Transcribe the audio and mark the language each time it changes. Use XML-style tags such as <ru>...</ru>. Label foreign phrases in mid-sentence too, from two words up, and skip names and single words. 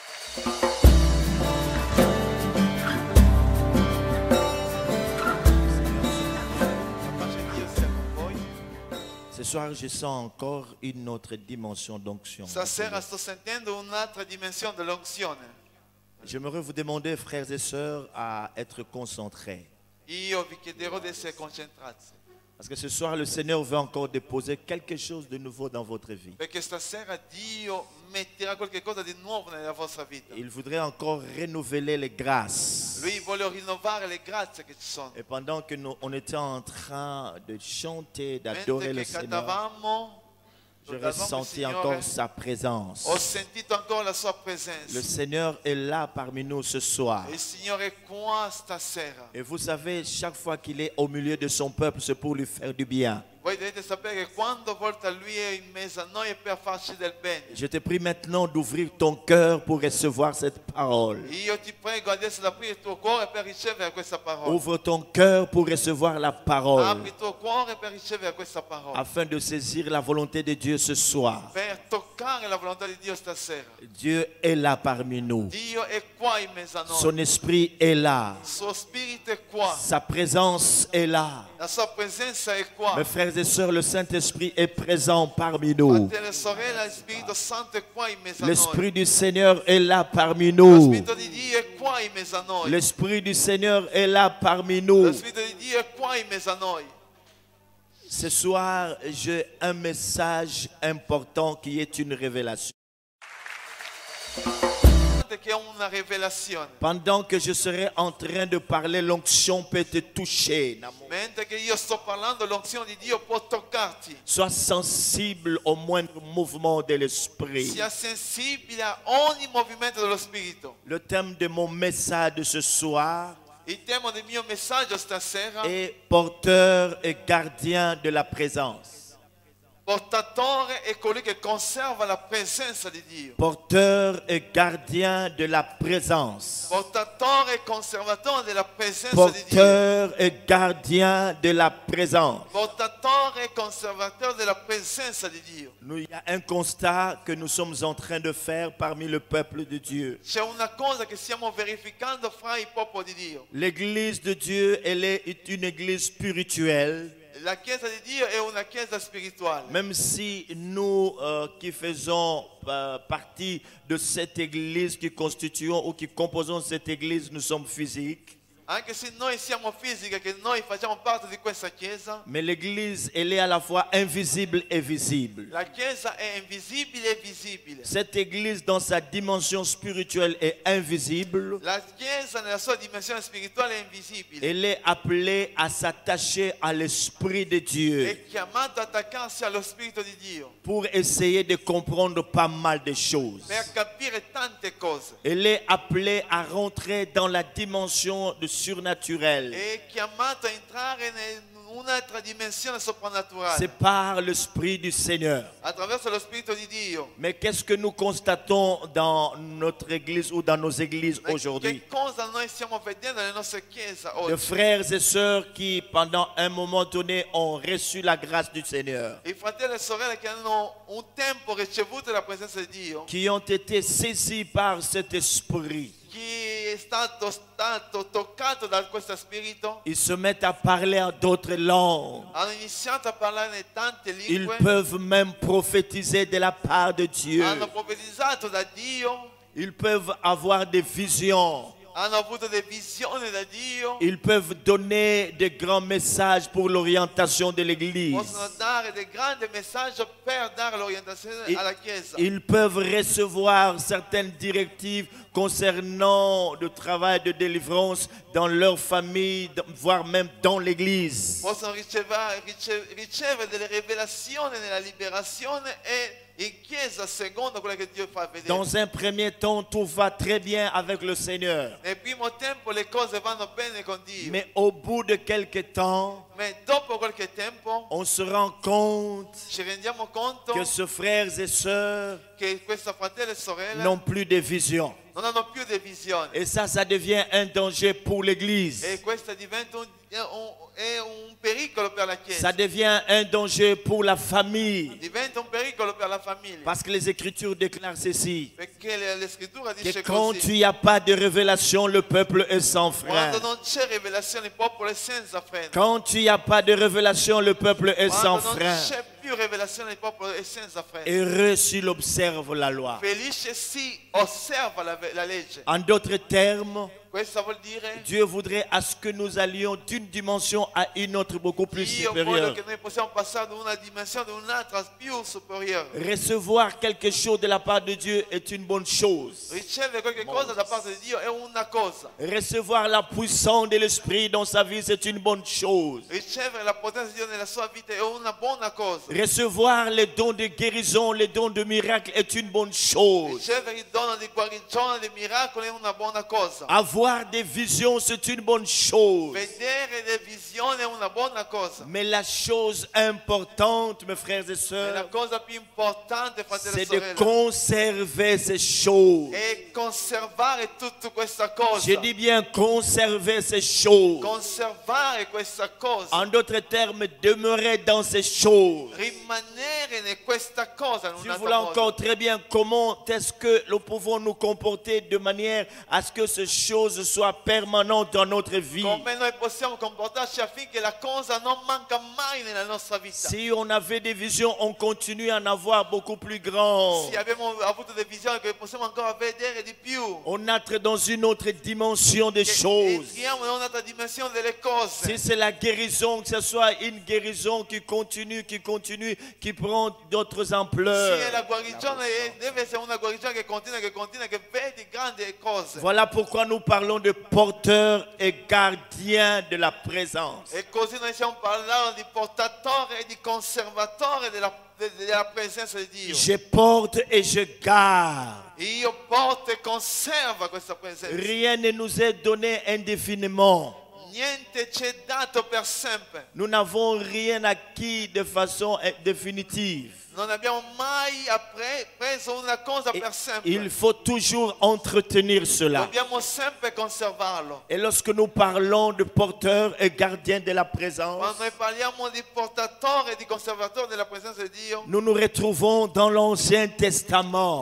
<fr>Ce soir, je sens encore une autre dimension d'onction.</fr> <it>Stasera sto sentendo un'altra dimensione dell'unzione.</it> <fr>J'aimerais vous demander, frères et sœurs, à être concentrés.</fr> <it>Io vi chiederò di essere concentrati.</it> <fr>Parce que ce soir, le Seigneur veut encore déposer quelque chose de nouveau dans votre vie.</fr> <it>Perché stasera Dio metterà qualcosa di nuovo nella vostra vita.</it> <fr>Il voudrait encore renouveler les grâces.</fr> <it>Lui vuole rinnovare le grazie che ci sono.</it> <fr>Et pendant que on était en train de chanter, d'adorer le Seigneur, je ressentis encore sa présence.</fr> <it>Ho sentito ancora la sua presenza.</it> <fr>Le Seigneur est là parmi nous ce soir.</fr> <it>Il Signore è qua stasera.</it> <fr>Et vous savez, chaque fois qu'il est au milieu de son peuple, c'est pour lui faire du bien.</fr> <it>Voi dovete sapere che quando volta Lui è in mezzo a noi è per farci del bene.</it> <fr>Je te prie maintenant d'ouvrir ton cœur pour recevoir cette parole.</fr> <it>Io ti prego adesso di aprire il tuo cuore per ricevere questa parola.</it> <fr>Ouvre ton cœur pour recevoir la parole,</fr> <it>Apri il tuo cuore per ricevere questa parola.</it> <fr>afin de saisir la volonté de Dieu ce soir.</fr> <it>Per toccare la volontà di Dio stasera.</it> <fr>Dieu est là parmi nous.</fr> <it>Dio è qua in mezzo a noi.</it> <fr>Son esprit est là.</fr> <it>Il suo spirito è qua.</it> <fr>Sa présence est là.</fr> <it>La sua presenza è qua.</it> <fr>Mes frères et sœurs, le Saint-Esprit est présent parmi nous.</fr> <it>Fratelli e sorelle, il Spirito Santo è qua in mezzo a noi.</it> <fr>L'Esprit du Seigneur est là parmi</fr> <it>Lo</it> <fr>nous.</fr> <it>Spirito di Dio è qua in mezzo a noi.</it> <fr>L'Esprit du Seigneur est là parmi</fr> <it>Lo</it> <fr>nous.</fr> <it>Spirito di Dio è qua in mezzo a noi.</it> <fr>Ce soir, j'ai un message important qui est une révélation.</fr> <it>Che è una rivelazione.</it> <fr>Pendant que je serai en train de parler, l'onction peut te toucher.</fr> <it>Mentre che io sto parlando, l'unzione di Dio può toccarti.</it> <fr>Sois sensible au moindre mouvement de l'esprit.</fr> <it>Sia sensibile a ogni movimento dello Spirito.</it> <fr>Le thème de mon message de ce soir</fr> <it>Il tema del mio messaggio stasera</it> <fr>est porteur et gardien de la présence.</fr> <it>portatore è colui che conserva la presenza di Dio.</it> <fr>Porteur et gardien de la présence.</fr> <it>Portatore e conservatore della presenza di Dio.</it> <fr>Porteur et gardien de la présence.</fr> <it>Portatore e conservatore della presenza di Dio.</it> <fr>Il y a un constat que nous sommes en train de faire parmi le peuple de Dieu.</fr> <it>C'è una cosa che stiamo verificando fra i popoli di Dio.</it> <fr>L'église de Dieu, elle est une église spirituelle.</fr> <it>La Chiesa di Dio è una Chiesa spirituale.</it> <fr>Même si nous qui faisons partie de cette église, qui constituons ou qui composons cette église, nous sommes physiques.</fr> <it>Anche se noi siamo fisiche, che noi facciamo parte di questa Chiesa,</it> <fr>Mais l'église, elle est à la fois invisible et visible.</fr> <it>la Chiesa è invisibile e visibile.</it> <fr>Cette église, dans sa dimension spirituelle, est invisible.</fr> <it>La Chiesa nella sua dimensione spirituale è invisibile.</it> <fr>Elle est appelée à s'attacher à l'Esprit de Dieu</fr> <it>È chiamata ad attaccarsi allo Spirito di Dio</it> <fr>pour essayer de comprendre pas mal de choses.</fr> <it>per capire tante cose.</it> <fr>Elle est appelée à rentrer dans la dimension de surnaturel.</fr> <it>È chiamata a entrare in un'altra dimensione</it> <fr>C'est</fr> <it>soprannaturale</it> <fr>par l'Esprit du Seigneur.</fr> <it>attraverso lo Spirito di Dio.</it> <fr>Mais qu'est-ce que nous constatons dans notre église ou dans nos églises</fr> <it>Ma</it> <fr>aujourd'hui?</fr> <it>che cosa noi stiamo vedendo nelle nostre chiese</it> <fr>De</fr> <it>oggi?</it> <fr>frères et sœurs qui, pendant un moment donné, ont reçu la grâce du Seigneur,</fr> <it>I fratelli e sorelle che hanno un tempo ricevuto la presenza di Dio,</it> <fr>qui ont été saisis par cet esprit.</fr> <it>chi è stato toccato da questo spirito,</it> <fr>Ils se mettent à parler en d'autres langues.</fr> <it>hanno iniziato a parlare in tante</it> <fr>Ils</fr> <it>lingue,</it> <fr>peuvent même prophétiser de la part de Dieu.</fr> <it>hanno profetizzato da Dio,</it> <fr>Ils peuvent avoir des visions.</fr> <it>hanno avuto delle visioni da Dio,</it> <fr>Ils peuvent donner de grands messages pour l'orientation de l'Église.</fr> <it>possono dare dei grandi messaggi per dare l'orientazione</it> <fr>Et-</fr> <it>alla Chiesa.</it> <fr>Ils peuvent recevoir certaines directives concernant le travail de délivrance dans leur famille, voire même dans l'Église.</fr> <it>Possono ricevere delle rivelazioni nella liberazione e in Chiesa secondo quello che Dio fa vedere.</it> <fr>Dans un premier temps, tout va très bien avec le Seigneur.</fr> <it>Nel primo tempo le cose vanno bene con Dio,</it> <fr>Mais au bout de quelque temps,</fr> <it>ma dopo qualche tempo</it> <fr>on se rend compte</fr> <it>ci rendiamo conto</it> <fr>que ces frères et sœurs</fr> <it>che questi fratelli e sorelle</it> <fr>n'ont plus de vision.</fr> <it>non hanno più di visione.</it> <fr>Et ça devient un danger pour l'Église.</fr> <it>E questo diventa è un pericolo per la Chiesa.</it> <fr>Ça devient un danger pour la famille.</fr> <it>Diventa un pericolo per la famiglia.</it> <fr>Parce que les Écritures déclarent ceci.</fr> <it>Perché le scrittura</it> <fr>Que</fr> <it>dice</it> <fr>quand</fr> <it>così.</it> <fr>il n'y a pas de révélation, le peuple est sans frein.</fr> <it>Quando non c'è rivelazione il popolo è senza freno.</it> <fr>Quand il n'y a pas de révélation, le peuple est sans</fr> <it>Quando non</it> <fr>frein.</fr> <it>c'è più rivelazione il popolo è senza freno.</it> <fr>Heureux s'il observe la loi.</fr> <it>Felice si osserva la legge.</it> <fr>En d'autres termes,</fr> <it>Questo vuol dire</it> <fr>Dieu voudrait à ce que nous allions d'une dimension à une autre beaucoup plus</fr> <it>Dio vuole</it> <fr>supérieure.</fr> <it>che noi possiamo passare da una dimensione ad un'altra più superiore.</it> <fr>Recevoir quelque chose de la part de Dieu est une bonne chose.</fr> <it>Ricevere qualche cosa da parte di Dio è una cosa.</it> <fr>Recevoir la puissance de l'Esprit dans sa vie, c'est une bonne chose.</fr> <it>Ricevere la potenza di Dio nella sua vita è una buona cosa.</it> <fr>Recevoir les dons de guérison, les dons de miracle est une bonne chose.</fr> <it>Ricevere il dono di guarigione, di miracoli è una buona cosa.</it> <fr>Avoir des visions, c'est une bonne chose.</fr> <it>Vedere le visioni è una buona cosa.</it> <fr>Mais la chose importante, mes frères et</fr> <it>E la</it> <fr>sœurs,</fr> <it>cosa più importante, fratelli e</it> <fr>c'est de</fr> <it>sorelle,</it> <fr>conserver ces choses.</fr> <it>è conservare tutta questa cosa.</it> <fr>Je dis bien conserver ces choses.</fr> <it>Conservare questa cosa.</it> <fr>En d'autres termes, demeurer dans ces choses.</fr> <it>Rimanere in questa cosa. In</it> <fr>Si vous</fr> <it>un'altra</it> <fr>voulez</fr> <it>cosa.</it> <fr>encore très bien, comment est-ce que nous pouvons nous comporter de manière à ce que ces choses soient permanentes dans notre vie?</fr> <it>Come noi possiamo comportarci affinché la cosa non manca mai nella nostra vita.</it> <fr>Si on avait des visions, on continue à en avoir beaucoup plus grand.</fr> <it>Se abbiamo avuto delle visioni che possiamo ancora vedere di più.</it> <fr>On entre dans une autre dimension des</fr> <it>Che</it> <fr>choses.</fr> <it>entriamo in un'altra dimensione delle cose.</it> <fr>Si c'est la guérison, que ce soit une guérison qui continue, qui prend d'autres</fr> <it>Sì, è</it> <fr>ampleurs.</fr> <it>la guarigione deve essere una guarigione che continua, che vedi grandi cose.</it> <fr>Voilà pourquoi nous parlons de porteurs et gardiens de la présence.</fr> <it>E così noi stiamo parlando di portatore e di conservatore della presenza di Dio.</it> <fr>Je porte et je garde.</fr> <it>Io porto e conservo questa presenza.</it> <fr>Rien ne nous est donné indéfiniment.</fr> <it>Niente ci è dato per sempre.</it> <fr>Nous n'avons rien acquis de façon définitive.</fr> <it>Non abbiamo mai preso una cosa per sempre.</it> <fr>Il faut toujours entretenir cela.</fr> <it>Dobbiamo sempre conservarlo.</it> <fr>Et lorsque nous parlons de porteurs et gardiens de la présence,</fr> <it>Quando noi parliamo di portatore e di conservatore della presenza di Dio,</it> <fr>nous nous retrouvons dans l'Ancien Testament.</fr>